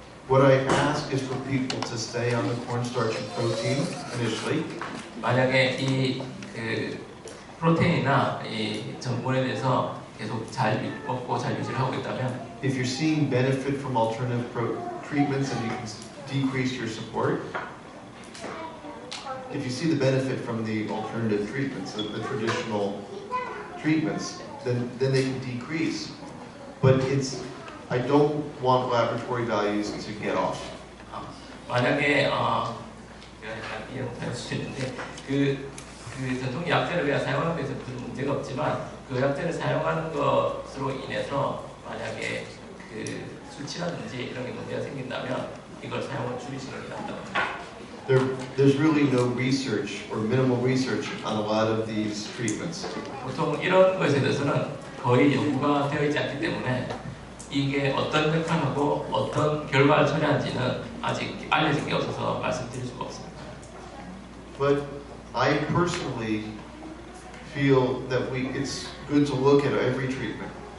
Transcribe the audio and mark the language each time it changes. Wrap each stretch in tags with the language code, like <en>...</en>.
<en>What I ask is for people to stay on the cornstarch and protein initially.</en> <ko>만약에 이 프로테인이나 이 전분에 대해서 계속 잘 먹고 잘 유지를 하고 있다면,</ko> <en>If you're seeing benefit from alternative treatments and you can decrease your support, if you see the benefit from the alternative treatments, the traditional treatments, then they can decrease. But I don't want laboratory values to get off.</en> <ko>만약에 제가 약간 이해할 수 있는데 그 전통 약재를 우리가 사용하는 데서 큰 문제가 없지만 그 약재를 사용하는 것으로 인해서 만약에 그 수치라든지 이런 게 문제가 생긴다면 이걸 사용을 줄이시는 게 낫다고.</ko> <en>There's really no research or minimal research on a lot of these treatments.</en> <ko>보통 이런 것에 대해서는 거의 연구가 되어 있지 않기 때문에 이게 어떤 역할하고 어떤 결과를 초래한지는 아직 알려진 게 없어서 말씀드릴 수가 없습니다.</ko> <en>But I personally feel that it's good to look at every treatment.</en>